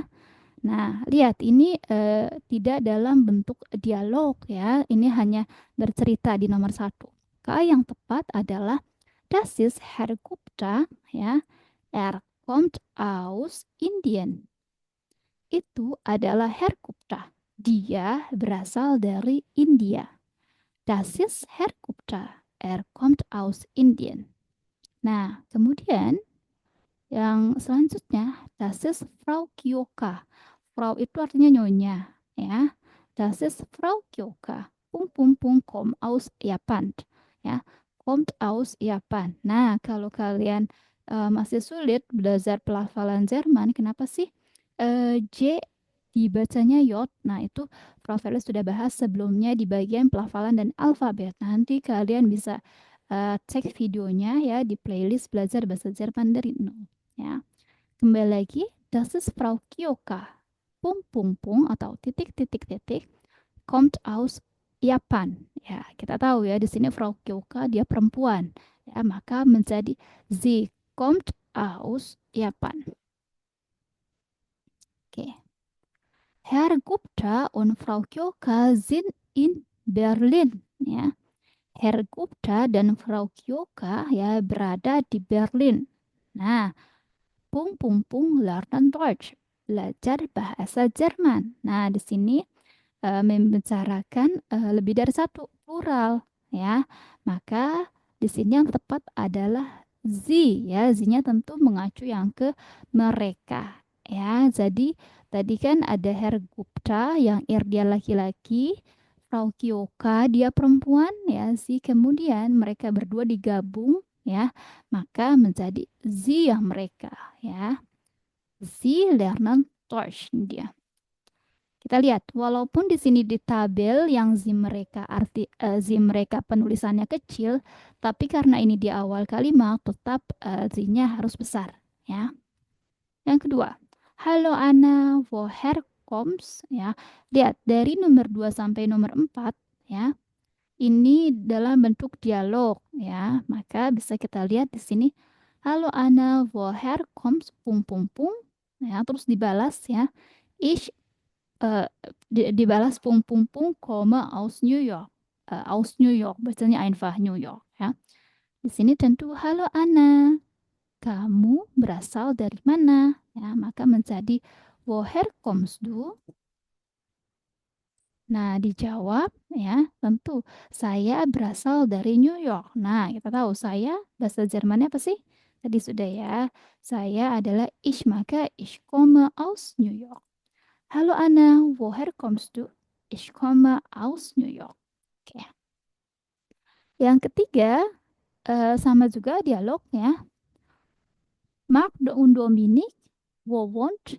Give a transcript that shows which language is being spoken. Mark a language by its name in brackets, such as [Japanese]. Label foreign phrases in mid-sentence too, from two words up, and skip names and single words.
[Indonesian] Nah, lihat ini tidak dalam bentuk dialog ya, ini hanya bercerita di nomor 1. Kata yang tepat adalah [German] Das ist Herr Gupta [Indonesian] ya, [German] kommt aus Indien. [Indonesian] Itu adalah Herr Gupta. Dia berasal dari India. [German] Das ist Herr Gupta. Kommt aus Indien. [Indonesian] Nah, kemudian yang selanjutnya, [German] das ist Frau Kyoka. [Indonesian] Frau itu artinya nyonya, ya. [German] Das ist Frau Kyoka. Pung pung pung kommt aus Japan, ya. Kommt aus Japan. [Indonesian] Nah, kalau kalian masih sulit belajar pelafalan Jerman, kenapa sih J dibacanya J? Nah, itu Prof. Eli sudah bahas sebelumnya di bagian pelafalan dan alfabet. Nanti kalian bisa cek videonya ya di playlist belajar bahasa Jerman dari nol. Ya. Kembali lagi, [German] das ist Frau Kyoka. [Indonesian] Pung pung pung atau titik titik titik [German] kommt aus Japan. [Indonesian] Ya, kita tahu ya di sini Frau Kyoka dia perempuan. Ya, maka menjadi [German] sie kommt aus Japan. [Indonesian] Oke. [German] Herr Gupta und Frau Kyoka sind in Berlin. [Indonesian] Ya. Herr Gupta dan Frau Kyoka ya berada di Berlin. Nah, [German] pung pung pung lernen Deutsch, [Indonesian] belajar bahasa Jerman. Nah, di sini membicarakan lebih dari satu plural ya. Maka di sini yang tepat adalah sie ya. Sie-nya tentu mengacu yang ke mereka ya. Jadi tadi kan ada Herr Gupta yang dia laki-laki, Frau Kyoka dia perempuan ya. Sie kemudian mereka berdua digabung ya, maka menjadi sie yang mereka ya. [German] Sie lernen Deutsch dia. [Indonesian] Kita lihat, walaupun di sini di tabel yang sie mereka penulisannya kecil, tapi karena ini di awal kalimat tetap sie-nya harus besar ya. Yang kedua, [German] Hallo Anna, woher kommst ya. [Indonesian] Lihat dari nomor 2 sampai nomor 4 ya. Ini dalam bentuk dialog ya. Maka bisa kita lihat di sini [German] Hallo Anna, woher kommst [Indonesian] pung pung pung ya, terus dibalas ya. Ich dibalas pung pung pung, [German] aus New York. [Indonesian] Aus New York, bacanya einfach New York ya. Di sini tentu halo Anna, kamu berasal dari mana? Ya, maka menjadi [German] woher kommst du? [Indonesian] Nah, dijawab ya, tentu saya berasal dari New York. Nah, kita tahu saya bahasa Jermannya apa sih? Tadi sudah ya. Saya adalah ich, maka [German] ich komme aus New York. Hallo Anna, woher kommst du? Ich komme aus New York. [Indonesian] Oke. Yang ketiga, sama juga dialognya. [German] Mark und Dominik, wo wohnt?